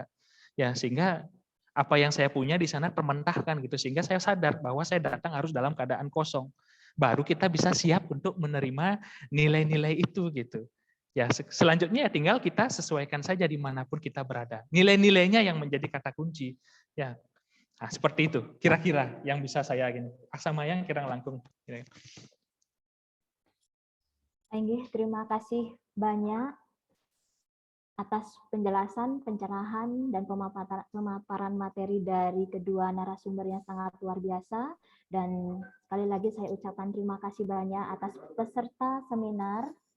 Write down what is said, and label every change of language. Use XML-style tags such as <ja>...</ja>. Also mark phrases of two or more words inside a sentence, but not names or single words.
<id>Ya, sehingga apa yang saya punya di sana termentahkan gitu, sehingga saya sadar bahwa saya datang harus dalam keadaan kosong. Baru kita bisa siap untuk menerima nilai-nilai itu gitu. Ya, selanjutnya tinggal kita sesuaikan saja dimanapun kita berada. Nilai-nilainya yang menjadi kata kunci. Ya, nah, seperti itu kira-kira yang bisa saya gini.</id> <ban>Aksamayang kirang langkung.</ban> <id>Terima kasih banyak atas penjelasan, pencerahan, dan pemaparan materi dari kedua narasumber yang sangat luar biasa. Dan sekali lagi saya ucapkan terima kasih banyak atas peserta seminar.</id>